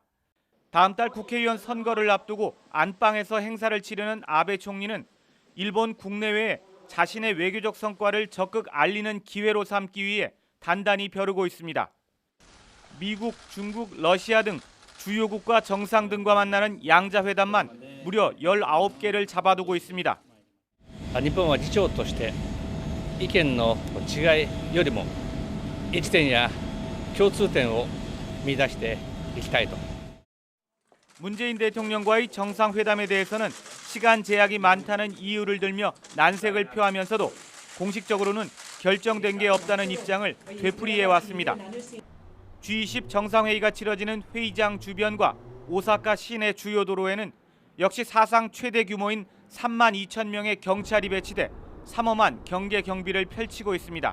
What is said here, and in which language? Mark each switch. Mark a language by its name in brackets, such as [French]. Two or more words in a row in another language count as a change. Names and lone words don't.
[Korean] 다음 달 국회의원 선거를 앞두고 안방에서 행사를 치르는 아베 총리는 일본 국내외에 자신의 외교적 성과를 적극 알리는 기회로 삼기 위해 단단히 벼르고 있습니다. 미국, 중국, 러시아 등 주요국가 정상 등과 만나는 양자회담만 무려 19개를 잡아두고 있습니다. [Japanese] 日本は議長として意見の違いよりも一致点や共通点を見出していきたいと。 [Korean] 문재인 대통령과의 정상회담에 대해서는 시간 제약이 많다는 이유를 들며 난색을 표하면서도 공식적으로는 결정된 게 없다는 입장을 되풀이해 왔습니다. G20 정상회의가 치러지는 회의장 주변과 오사카 시내 주요 도로에는 역시 사상 최대 규모인 3만 2천 명의 경찰이 배치돼 삼엄한 경계 경비를 펼치고 있습니다.